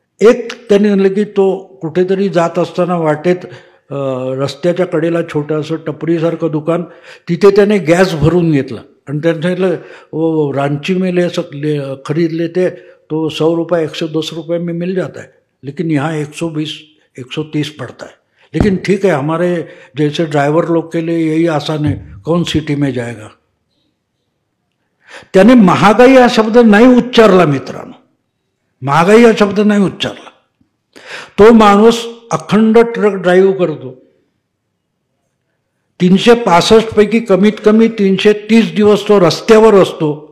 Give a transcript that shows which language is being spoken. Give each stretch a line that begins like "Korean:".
Marathi: एक त्याने म्हणलं की तो कुठेतरी जात असताना वाटेत रस्त्याच्या कडेला छोटंसं टपरीसारखं दुकान, तिथे त्याने गॅस भरून घेतला आणि त्याने सांगितलं
Hindi: वो रांची में खरीद लेते तो 100 रुपये 110 रुपये में मिल जाता है, लेकिन यहाँ 120-130 पड़ता है. लेकिन ठीक है, हमारे जैसे ड्राइवर लोग के लिए यही आसान है, कौन सिटी में जाएगा.
Marathi: त्याने महागाई हा शब्द नाही उच्चारला मित्रांनो, महागाई हा शब्द नाही उच्चारला. तो माणूस अखंड ट्रक ड्राईव्ह करतो. 365 पैकी कमीत कमी 330 दिवस तो रस्त्यावर असतो.